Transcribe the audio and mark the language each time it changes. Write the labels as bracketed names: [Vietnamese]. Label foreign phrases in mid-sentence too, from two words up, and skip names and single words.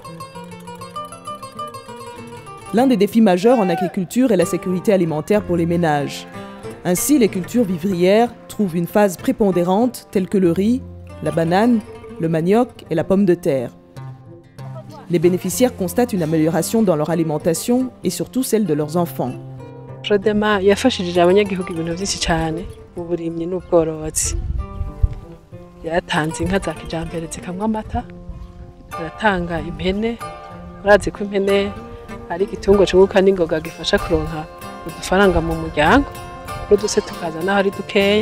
[French] L'un des défis majeurs en agriculture est la sécurité alimentaire pour les ménages. Ainsi, les cultures vivrières trouvent une phase prépondérante telle que le riz, la banane, le manioc et la pomme de terre. Les bénéficiaires constatent une amélioration dans leur alimentation et surtout celle de leurs enfants. [Rundi] Prodema yafashije abanyagihugu ibintu byinshi cyane mu burimyi n'ubworozi. Yatanze inka za kijambere zikamwa amata, aratanga impene, urazi ko impene ari igitungwa cyunguka n'ingoga gifasha kuronka udufaranga mu muryango, n'uduse tukaza naho ari dukeye.